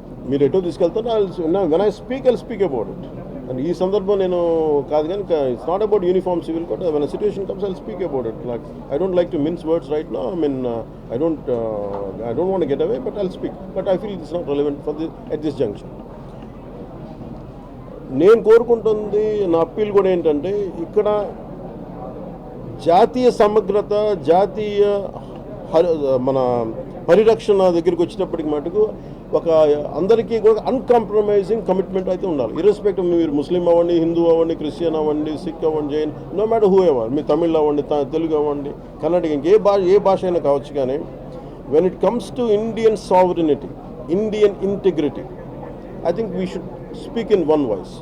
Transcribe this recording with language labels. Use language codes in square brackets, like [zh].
[te] మీరు ఎటో తీసుకెళ్తారు. [en] When I speak about it. And [te] ఈ సందర్భం నేను కాదు కానీ [en] It's not about uniform civil code. When situation comes I speak about it. Like I don't like to mince words right now. I don't want to get away, but I'll speak. But I feel it's not relevant at this junction. [te] నేను కోరుకుంటుంది నా appeal కూడా ఏంటంటే ఇక్కడ జాతీయ సమగ్రత, జాతీయ మన పరిరక్షణ దగ్గరికి వచ్చినప్పటికి మటుకు ఒక అందరికీ కూడా అన్కాంప్రమైజింగ్ కమిట్మెంట్ అయితే ఉండాలి. [en] irrespective [te] మీరు ముస్లిం అవ్వండి, హిందూ అవ్వండి, క్రిస్టియన్ అవ్వండి, సిక్ అవ్వండి, Jain, [en] no matter whoever, [te] మీ తమిళ్ అవ్వండి, తెలుగు అవ్వండి, కన్నడ, ఏ భాష అయినా కావచ్చు. [en] కానీ when it comes to Indian sovereignty, Indian integrity, I think we should speak in one voice.